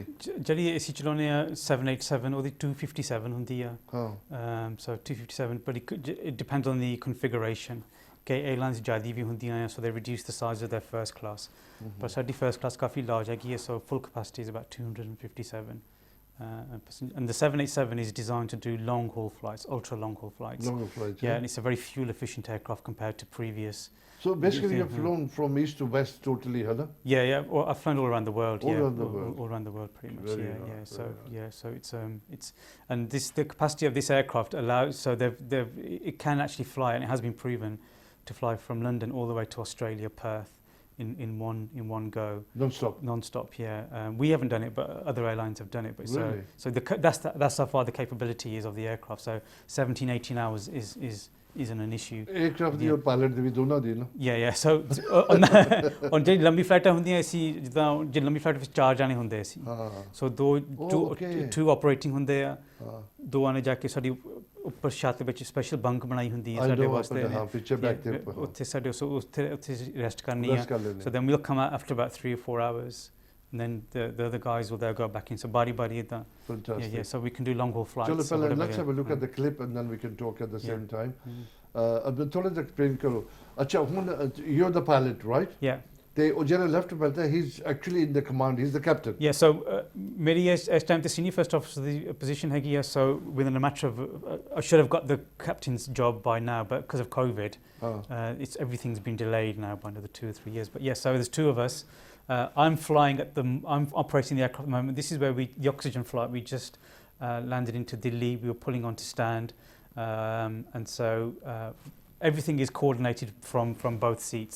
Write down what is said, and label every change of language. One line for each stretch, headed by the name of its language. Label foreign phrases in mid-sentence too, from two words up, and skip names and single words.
Punjabi: ਜਿਹੜੀ ਅਸੀਂ ਚਲਾਉਂਦੇ ਆ 787 ਉਹਦੀ 257 ਹੁੰਦੀ ਆ
English: so 257 but it depends on the configuration
Punjabi: ਕਿ 에ਅਰਲਾਈਨਸ ਜ਼ਿਆਦਾ ਵੀ ਹੁੰਦੀਆਂ ਆ
English: so they reduce the size of their first class but
Punjabi: ਸਾਡੀ first class ਕਾਫੀ large ਹੈਗੀ ਹੈ
English: so full capacity is about 257 and the 787 is designed to do long haul flights, ultra long haul flights. Yeah, and it's a very fuel efficient aircraft compared to previous. So basically you've flown from east to west totally, huh? Yeah. Well, I've flown all around the world. All around the world. All around the world, pretty much. So it's and the capacity of this aircraft allows it can actually fly, and it has been proven to fly from London all the way to Australia, Perth. In one go, non-stop. Yeah, we haven't done it, but other airlines have done it. But really? so that's how far the capability is of the aircraft. So 17-18 hours isn't an issue.
Punjabi: Aircraft ਦੀ pilot ਦੀ ਵੀ ਦੋਨਾਂ ਦੀ ਨਾ.
English: Yeah. So on
Punjabi: ਜਿਹੜੀ ਲੰਬੀ ਫਲਾਈਟਾਂ ਹੁੰਦੀਆਂ ਸੀ ਜਿੱਦਾਂ ਜੇ ਲੰਬੀ ਫਲਾਈਟ ਵਿੱਚ 4 ਜਾਣੇ ਹੁੰਦੇ ਸੀ.
English: So two operating
Punjabi: ਹੁੰਦੇ ਆ. ਦੋਵਾਂ ਨੇ ਜਾ ਕੇ ਸਾਡੀ ਉੱਪਰ ਛੱਤ ਵਿੱਚ ਸਪੈਸ਼ਲ ਬੰਕ ਬਣਾਈ ਹੁੰਦੀ ਹੈ ਸਾਡੇ ਵਾਸਤੇ ਉੱਥੇ ਸਾਡੇ ਉੱਥੇ ਰੈਸਟ ਕਰਨੀ ਆ
English: so then we'll come out after about 3 or 4 hours and then the other guys will go back in
Punjabi: so bari idan
English: fantastic so we can do long haul flights so let's have a look at the clip and then we can talk at the same time
Punjabi: ਅਬ ਥੋੜਾ ਜਿਹਾ explain ਕਰੋ ਅੱਛਾ ਹੁਣ
English: you're the pilot right yeah
Punjabi: ਤੇ ਉਹ ਜਿਹੜਾ ਲੈਫਟਨੈਂਟ
English: he's actually in the command he's the captain yeah so
Punjabi: ਮੇਰੀ ਇਸ
English: time the senior first officer
Punjabi: ਦੀ position ਹੈਗੀ ਆ
English: so within a matter of I should have got the captain's job by now but because of COVID everything's been delayed now by another 2 or 3 years but yes so there's two of us I'm operating the aircraft at the moment this is where the oxygen flight we just landed into Delhi we were pulling on to stand and so everything is coordinated from both seats.